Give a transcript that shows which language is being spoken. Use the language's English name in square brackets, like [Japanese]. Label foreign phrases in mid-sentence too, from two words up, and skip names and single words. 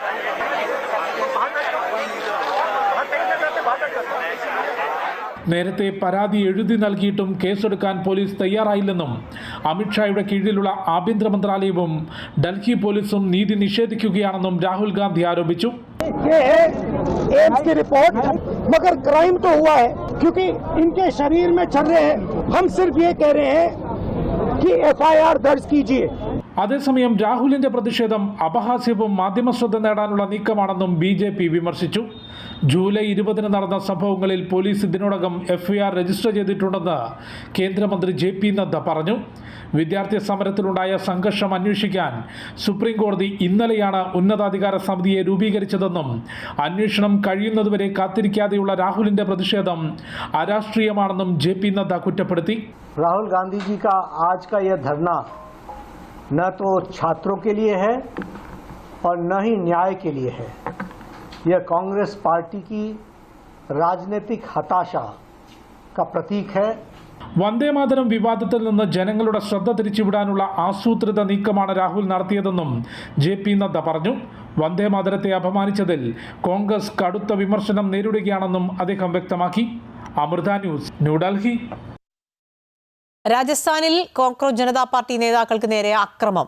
[Malayalam] നേരത്തെ പരാതി എഴുതി നൽകിയിട്ടും കേസെടുക്കാൻ പോലീസ് തയ്യാറായില്ലെന്നും അമിത്ഷായുടെ കീഴിലുള്ള ആഭ്യന്തര മന്ത്രാലയവും ഡൽഹി പോലീസും നീതി നിഷേധിക്കുകയാണെന്നും രാഹുൽ ഗാന്ധി ആരോപിച്ചു. [Hindi] एम्स की रिपोर्ट मगर क्राइम तो हुआ है क्योंकि इनके शरीर में चल रहे हैं. हम सिर्फ ये कह रहे हैं कि FIR दर्ज कीजिए. [Malayalam] അതേസമയം രാഹുലിന്റെ പ്രതിഷേധം അപഹാസ്യവും മാധ്യമശ്രദ്ധ നേടാനുള്ള നീക്കമാണെന്നും BJP വിമർശിച്ചു. ജൂലൈ 20-ന് നടന്ന സംഭവങ്ങളിൽ പോലീസ് ഇതിനോടകം FIR രജിസ്റ്റർ ചെയ്തിട്ടുണ്ടെന്ന് കേന്ദ്രമന്ത്രി JP നദ്ദ പറഞ്ഞു. വിദ്യാർത്ഥി സമരത്തിലുണ്ടായ സംഘർഷം അന്വേഷിക്കാൻ സുപ്രീം കോടതി ഇന്നലെയാണ് ഉന്നതാധികാര സമിതിയെ രൂപീകരിച്ചതെന്നും അന്വേഷണം കഴിയുന്നതുവരെ കാത്തിരിക്കാതെയുള്ള രാഹുലിന്റെ പ്രതിഷേധം അരാഷ്ട്രീയമാണെന്നും JP നദ്ദ കുറ്റപ്പെടുത്തി. [Hindi] राहुल गांधी जी का आज का यह धरना न तो छात्रों के लिए है और न ही न्याय के लिए है. यह कांग्रेस पार्टी की राजनीतिक हताशा का प्रतीक है. [Malayalam] വന്ദേമാതരം വിവാദത്തിൽ നിന്ന് ജനങ്ങളുടെ ശ്രദ്ധ തിരിച്ചുവിടാനുള്ള ആസൂത്രിത നീക്കമാണ് രാഹുൽ നടത്തിയതെന്നും JP നദ്ദ പറഞ്ഞു. വന്ദേമാതരത്തെ അപമാനിച്ചതിൽ കോൺഗ്രസ് കടുത്ത വിമർശനം നേരിടുകയാണെന്നും അദ്ദേഹം വ്യക്തമാക്കി. അമൃത ന്യൂസ്, ന്യൂഡൽഹി. രാജസ്ഥാനിൽ കോക്രോച്ച് ജനതാ പാർട്ടി നേതാക്കൾക്ക് നേരെ ആക്രമം.